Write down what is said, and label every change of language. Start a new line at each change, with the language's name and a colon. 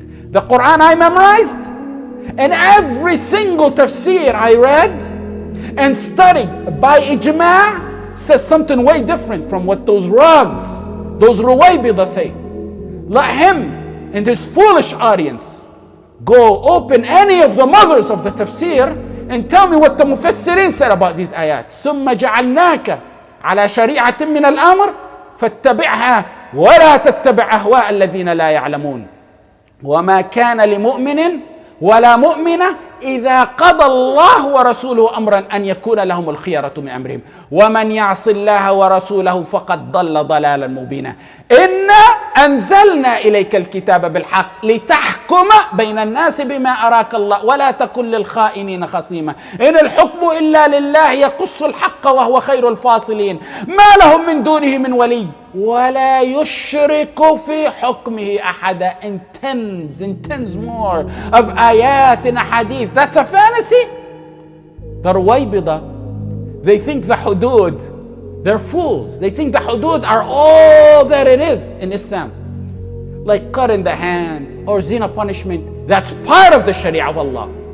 English: The Quran I memorized, and every single tafsir I read and studied by ijma' says something way different from what those rags, those ruwaybidah say. Let him and his foolish audience go open any of the mothers of the tafsir and tell me what the mufassirin said about these ayat.
Arabic: ثم جعلناك على شريعة من الأمر فاتبعها ولا تتبع أهواء الذين لا يعلمون وما كان لمؤمن ولا مؤمنة إذا قضى الله ورسوله أمرا أن يكون لهم الخيرة من أمرهم ومن يعص الله ورسوله فقد ضل ضلالا مبينا إنا أنزلنا إليك الكتاب بالحق لتحكم بين الناس بما أراك الله ولا تكن للخائنين خصيما إن الحكم إلا لله يقص الحق وهو خير الفاصلين ما لهم من دونه من ولي ولا يشرك في حكمه أحدا.
English: In tens more of ayat in a hadith. That's a fantasy. The Ruwaybidah, they think the hudud, they're fools. They think the hudud are all that it is in Islam. Like cut in the hand or zina punishment. That's part of the Sharia of Allah.